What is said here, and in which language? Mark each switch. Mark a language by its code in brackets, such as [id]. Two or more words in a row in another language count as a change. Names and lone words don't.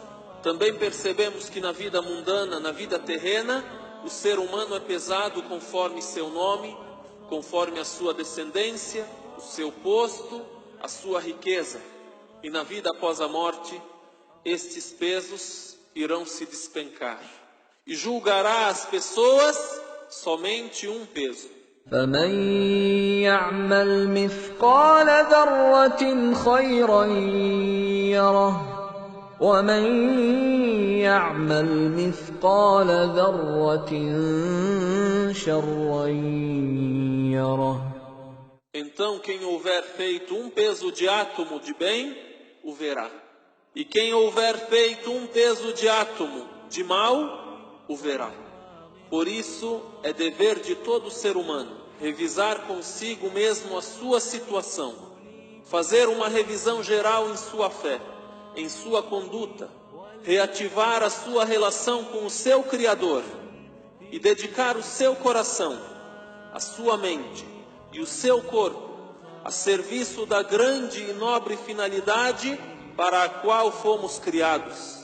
[pt] Também percebemos que na vida mundana, na vida terrena, o ser humano é pesado conforme seu nome, conforme a sua descendência, o seu posto, a sua riqueza. E na vida após a morte, estes pesos irão se despencar. E julgará as pessoas somente um peso. [ar] فمن يعمل مثقال ذرة خيرا يره ومن يعمل مثقال ذرة شرا يره. [pt] Então quem houver feito um peso de átomo de bem, o verá. E quem houver feito um peso de átomo de mal, o verá. Por isso é dever de todo ser humano revisar consigo mesmo a sua situação, fazer uma revisão geral em sua fé, em sua conduta, reativar a sua relação com o seu Criador e dedicar o seu coração, a sua mente e o seu corpo a serviço da grande e nobre finalidade para a qual fomos criados.